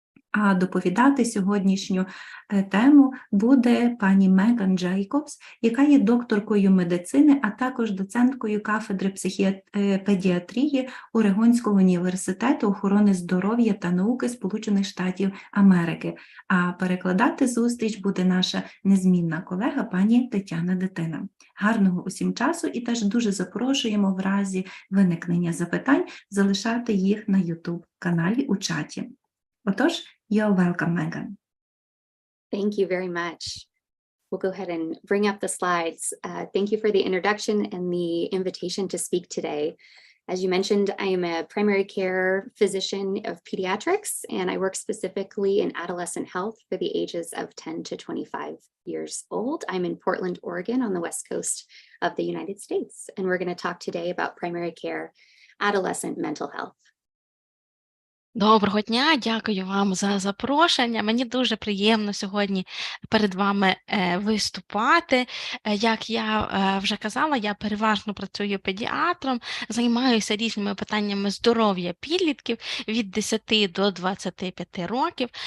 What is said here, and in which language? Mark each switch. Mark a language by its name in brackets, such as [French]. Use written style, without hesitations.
[Ukrainian] А доповідати сьогоднішню тему буде пані Меган Джейкобс, яка є докторкою медицини, а також доценткою кафедри педіатрії Орегонського університету охорони здоров'я та науки Сполучених Штатів Америки. А перекладати зустріч буде наша незмінна колега пані Тетяна Дитина. Гарного усім часу і теж дуже запрошуємо в разі виникнення запитань залишати їх на YouTube-каналі у чаті. [English] Отож, you're welcome, Megan. Thank you very much. We'll go ahead and bring up the slides. Thank you for the introduction and the invitation to speak today. As you mentioned, I am a primary care physician of pediatrics, and I work specifically in adolescent health for the ages of 10 to 25 years old. I'm in Portland, Oregon on the West Coast of the United States, and we're going to talk today about primary care, adolescent mental health. [Ukrainian] Доброго дня, дякую вам за запрошення. Мені дуже приємно сьогодні перед вами виступати. Як я вже казала, я переважно працюю педіатром, займаюся різними питаннями здоров'я підлітків від 10 до 25 років.